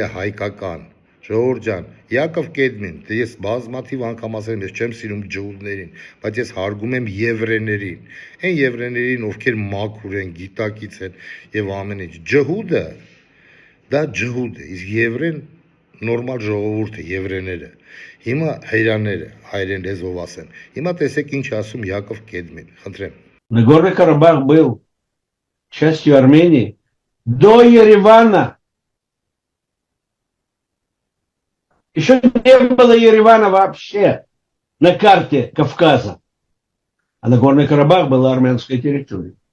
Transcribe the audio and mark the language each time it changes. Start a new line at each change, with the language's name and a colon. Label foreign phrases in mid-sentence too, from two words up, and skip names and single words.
Armenian: է հայկական։ Ժողովուրդ ջան, Յակով Կեդմին, դե ես բազմաթիվ անգամ ասել եմ, ես չեմ սիրում ջհուդներին, բայց ես հարգում եմ եվրեներին, այն եվրեներին, ովքեր մաքուր են, գիտակից են եւ ամեն ինչ։ Ջհուդը դա ջհուդ է, իսկ եվրեն նորմալ ժողովուրդ է, եվրեները։ Հիմա հայրաները, հայրեն լեզվով ասեմ։ Հիմա տեսեք ինչ ասում Յակով Կեդմին, խնդրեմ։
Russian: Нагорный Карабах был частью Армении до Еревана. Еще не было Еревана вообще на карте Кавказа. А Нагорный Карабах была армянской территорией.